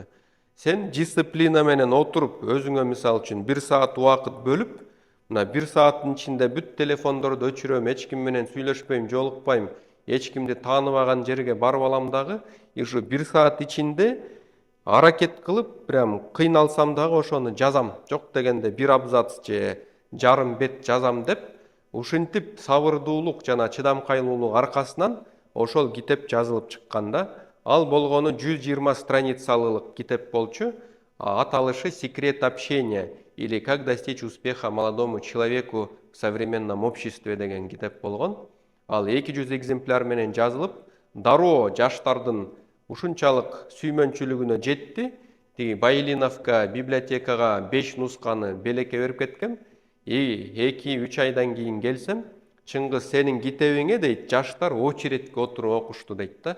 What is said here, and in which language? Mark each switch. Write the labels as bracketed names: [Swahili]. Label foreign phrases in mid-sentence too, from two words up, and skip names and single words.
[Kyrgyz] Сен дисциплина менен отуруп, өзүңө мисалы үчүн 1 саат убакыт бөлүп, мына 1 сааттын ичинде бүт телефондорду өчүрөм, эч ким менен сүйлөшпөйм, жолукпайм, эч кимди тааныбаган жерге барып алам дагы, ушу 1 саат ичинде аракет кылып, прям кыйналсам дагы ошону жазам. Жок дегенде 1 абзац же жарым бет жазам деп, ушинтип сабырдуулук жана чыдамкайлуулук аркасынан ошол китеп жазылып чыкканда, ал болгону 120 страницалык китеп болчу. Аталышы «Секрет общения» или «Как достичь успеха молодому человеку в современном обществе» деген китеп болгон. Ал 200 экземпляр менен жазылып, дароо жаштардын ушунчалык сүймөнчүлүгүнө жетти. Байлиновка библиотекага 5 нусканы белекке берип кеткем. 2-3 айдан кийин келсем, Чыңгыз, сенин китебиңе дейт, жаштар очередке отуруп окушту дейт да.